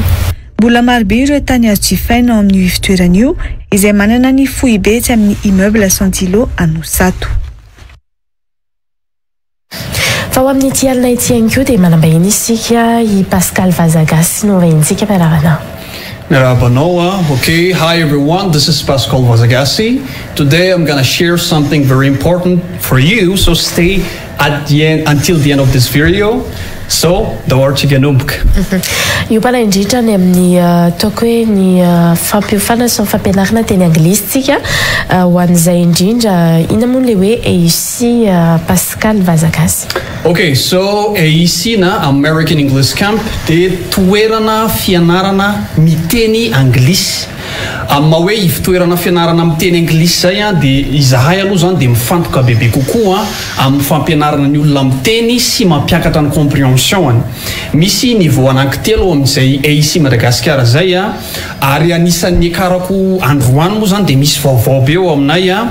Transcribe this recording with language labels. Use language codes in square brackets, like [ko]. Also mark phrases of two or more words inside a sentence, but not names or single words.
[mg] Mbola marobe ireo tany azo jifaina ao amin'ny fitoerana io izay manana ny foibe tsy amin'ny immeuble Santilo Anosato. Fa ho amin'ny ity alina ity ihany koa dia manambahiny isika i Pascal Vazagasy no vahintsika miarahana. [en] Okay, hi everyone, this is Pascal Vazagasy. Today I'm going to share something very important for you, so stay at the end until the end of this video. So, [mg] io pala indrindra ny amin'ny ataoko hoe ny fampiofana sy ny fampianarana teny anglisitsika ho an'izay indrindra ina moa le hoe ici Pascal Vazagasy. Okay, so ici na American English Camp de toerana fianarana miteny anglisy. Amma hoe ivitoerana fianarana miteny anglisy zay de izahay aloha zany de mifantoka bebe kokoa amin'ny fampianarana ny olona miteny sy mampiakatra ny compréhension. Misy niveau anankitelo amin'izay ici Madagasikara zay ary anisan'ny karako androany moa zany de misy vaovao be ao aminay